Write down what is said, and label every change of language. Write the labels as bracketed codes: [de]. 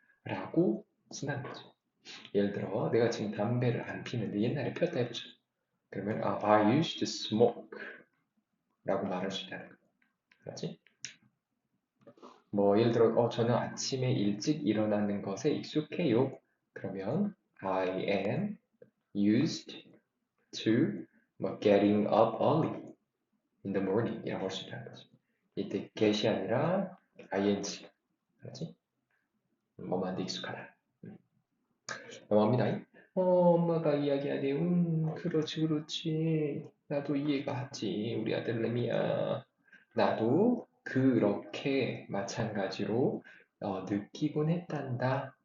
[ko] 라고 쓴다는 거죠. 예를 들어 내가 지금 담배를 안 피는데 옛날에 폈다 해보자. 그러면 [en] I used to smoke [ko] 라고 말할 수 있다는 거야. 그렇지? 뭐 예를 들어 저는 아침에 일찍 일어나는 것에 익숙해요. 그러면 [en] I am used to 뭐 getting up early in the morning [ko] 이라고 할 수 있다는 거죠. 이때 get이 아니라 ing. 그렇지? 뭐만데 익숙하다. 넘어갑니다. 엄마가 이야기하네. 그렇지, 그렇지. 나도 이해가 갔지. 우리 아들 레미야. 나도 그렇게 마찬가지로 느끼곤 했단다.